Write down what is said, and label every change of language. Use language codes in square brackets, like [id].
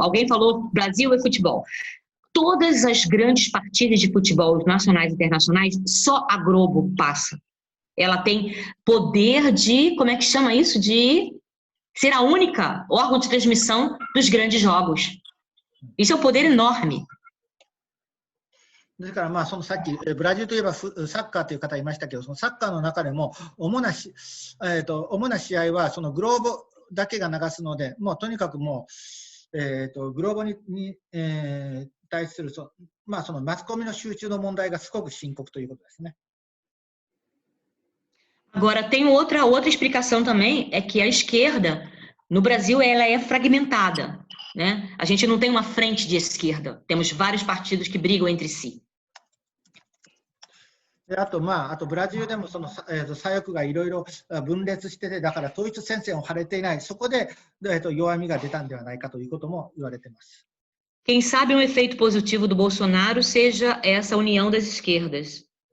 [pt] Alguém falou Brasil é futebol. Todas as grandes partidas de futebol nacionais e internacionais, só a Globo passa. Ela tem poder de, como é que chama isso? De ser a única órgão de transmissão dos grandes jogos. Isso é um poder enorme. [ja] ですからそのさっきブラジルといえばサッカーという方いましたけど、そのサッカーの中でも主な試合はそのグローブだけが流すので、もうとにかくもうグローブに対するそのマスコミの集中の問題がすごく深刻ということですね。 [pt] Agora, tem outra explicação também, é que a esquerda, no Brasil, ela é fragmentada, né? A gente não tem uma frente de esquerda, temos vários partidos que brigam entre si. [ja] であとブラジルでもその、左翼がいろいろ分裂してて、だから統一戦線を張れていない、そこで、弱みが出たんではないかということも言われています。 [pt] Quem sabe um efeito positivo do Bolsonaro seja essa união das esquerdas.